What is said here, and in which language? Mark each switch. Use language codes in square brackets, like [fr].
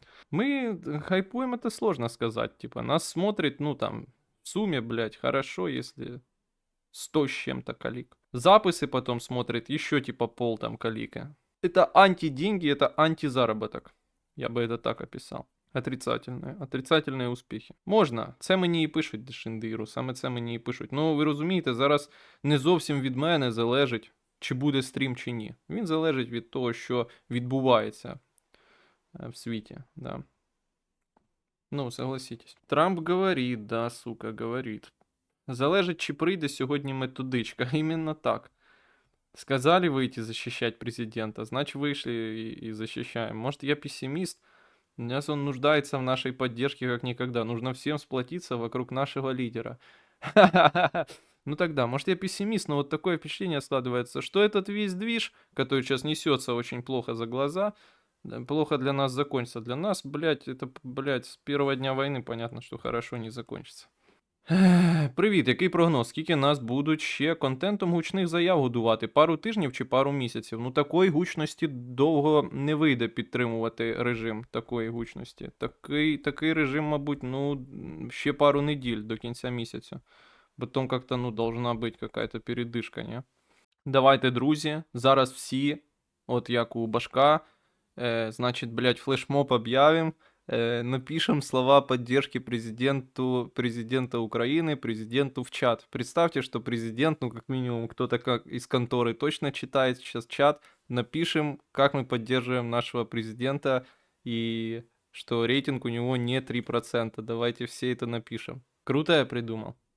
[ru] Мы хайпуем, это сложно сказать. Типа, нас смотрит, ну там, в сумме, блядь, хорошо, если 100 с чем-то колик. Записи потом смотрит еще типа пол там колика. Это анти-деньги, это анти-заработок. [uk] Я би це так описав. [ru] Отрицательні [uk] успіхи. Можна, це мені і пишуть Дешиндиру, саме це мені і пишуть. Ну, ви розумієте, зараз не зовсім від мене залежить, чи буде стрім, чи ні. Він залежить від того, що відбувається в світі, да. [ru] Ну, согласитесь. [uk] Трамп говорить, да, сука, говорить. Залежить, чи прийде сьогодні методичка. Іменно так. [ru] Сказали выйти защищать президента, значит вышли и защищаем. Может, я пессимист? Сейчас он нуждается в нашей поддержке как никогда. Нужно всем сплотиться вокруг нашего лидера. Ну тогда, может, я пессимист, но вот такое впечатление складывается, что этот весь движ, который сейчас несется очень плохо за глаза, плохо для нас закончится. Для нас, блядь, это, блядь, с первого дня войны понятно, что хорошо не закончится. [uk] Привіт, який прогноз? Скільки нас будуть ще контентом гучних заяв годувати? Пару тижнів чи пару місяців? Ну такої гучності довго не вийде підтримувати режим такої гучності. Такий режим, мабуть, ну, ще пару неділь до кінця місяця. Потім як-то, ну, должна бути якась передишка, ні? Давайте, друзі, зараз всі, от як у Башка, значить, блядь, флешмоб об'явимо. [ru] Напишем слова поддержки президента Украины, президенту в чат. Представьте, что президент, ну как минимум кто-то как из конторы точно читает сейчас чат. Напишем, как мы поддерживаем нашего президента и что рейтинг у него не 3%. Давайте все это напишем. Круто я придумал.